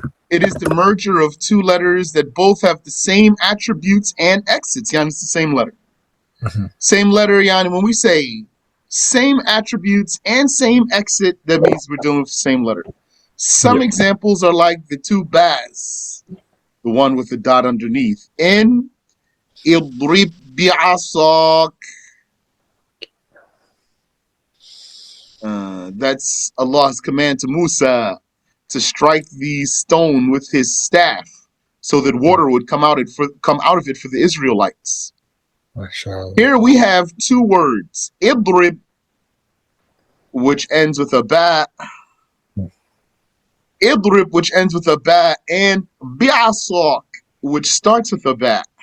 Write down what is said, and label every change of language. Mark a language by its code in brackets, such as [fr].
[en] It is the merger of two letters that both have the same attributes and exits. Yani, it's the same letter. Same letter, yani, when we say same attributes and same exit, that means we're dealing with the same letter. Some examples are like the two bas, the one with the dot underneath. [ar] In اضرب بعصاك. [en] That's Allah's command to Musa to strike the stone with his staff so that water would come out of it for the Israelites. Here we have two words, idrib, which ends with a ba, idrib, which ends with a ba, and bi'asak, which starts with a ba.